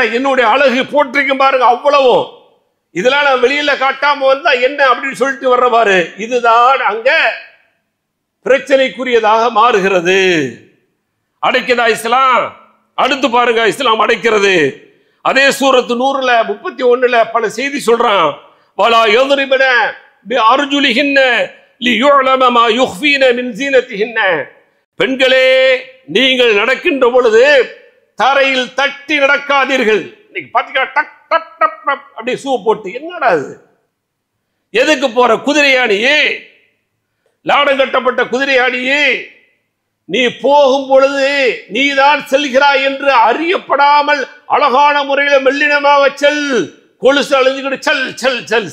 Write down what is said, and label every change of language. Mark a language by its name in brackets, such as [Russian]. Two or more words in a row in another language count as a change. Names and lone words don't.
[Tamil] என்னுடைய அழகு போட்டிருக்கும் பாருங்க அவ்வளவும், இதெல்லாம் நான் வெளியில காட்டாம வந்தா என்ன அப்படின்னு சொல்லிட்டு வர்ற பாரு, இதுதான் அங்க பிரச்சனைக்குரியதாக மாறுகிறது. அடைக்குதா இஸ்லாம்? அடுத்து பாருங்க, இஸ்லாம் அடைக்கிறது. அதே சூரத்து 100ல 31ல பல செய்தி சொல்றான். [Arabic] வலா யضربن بأرجلهن ليعلم ما يخفين من زينتهن. [Tamil] பெண்களே நீங்கள் நடக்கின்ற பொழுது தரையில் தட்டி நடக்காதீர்கள். இன்னைக்கு பாத்தீங்கன்னா டக் டக் டக் அப்படி ஷூ போட்டு, என்னடா அது? எதுக்கு போற? குதிரையாடியே, லாடம் கட்டப்பட்ட குதிரையாடியே, நீ போகும் பொழுது நீதான் செல்கிறாய் என்று அறியப்படாமல் அழகான முறையில் மெல்லினமாக செல், கொலுசு அழிஞ்சுக்கிட்டு செல் செல் செல்.